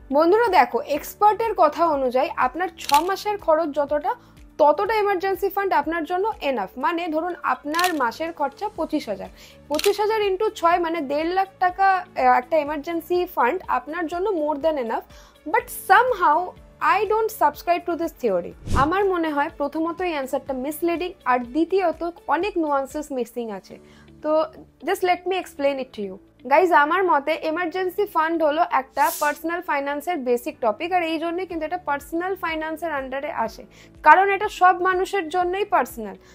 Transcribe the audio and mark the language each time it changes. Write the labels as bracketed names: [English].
[Bangla] বন্ধুরা দেখো, এক্সপার্টের কথা অনুযায়ী আপনার 6 মাসের খরচ যতটা, ততটা এমার্জেন্সি ফান্ড আপনার জন্য এনাফ। মানে ধরুন আপনার মাসের খরচা 25,000 ইন্টু 6 মানে 1.5 লাখ টাকা একটা এমার্জেন্সি ফান্ড আপনার জন্য [English] More than enough. But somehow I don't subscribe to this theory. [Bangla] আমার মনে হয় প্রথমত এই অ্যান্সারটা মিসলিডিং, আর দ্বিতীয়ত অনেক নুয়ান্সেস মিসিং আছে। তো [English] Just let me explain it to you. [Bangla] Guys, আমার মতে এমার্জেন্সি ফান্ড হলো একটা পার্সোনাল ফাইন্যান্সের বেসিক টপিক, আর এই জন্যই কিন্তু এটা পার্সোনাল ফাইন্যান্সের আন্ডারে আসে, কারণ এটা সব মানুষের জন্যই পার্সোনাল।